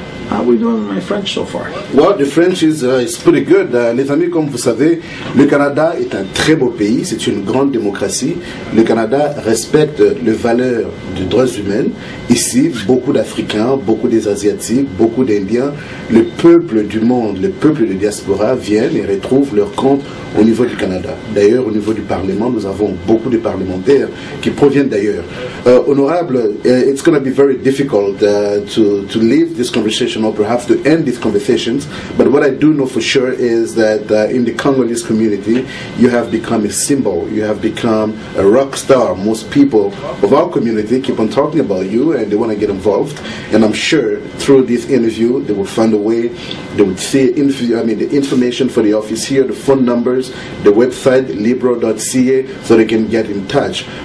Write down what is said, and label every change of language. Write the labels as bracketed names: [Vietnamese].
[English] How are we doing my French so far? Well, the French is pretty good. [French] Les amis, comme vous savez, le Canada est un très beau pays, c'est une grande démocratie. Le Canada respecte les valeurs des droits humains. Ici, beaucoup d'Africains, beaucoup des Asiatiques, beaucoup d'Indiens, le peuple du monde, le peuple de Diaspora viennent et retrouvent leur compte au niveau du Canada. D'ailleurs, au niveau du Parlement, nous avons beaucoup de parlementaires qui proviennent d'ailleurs. [English] Honorable, it's going to be very difficult to leave this conversation or perhaps to end these conversations, but what I do know for sure is that in the Congolese community, you have become a symbol, you have become a rock star. Most people of our community keep on talking about you and they want to get involved, and I'm sure through this interview they will find a way, they would see the information for the office here, the phone numbers, the website liberal.ca, so they can get in touch.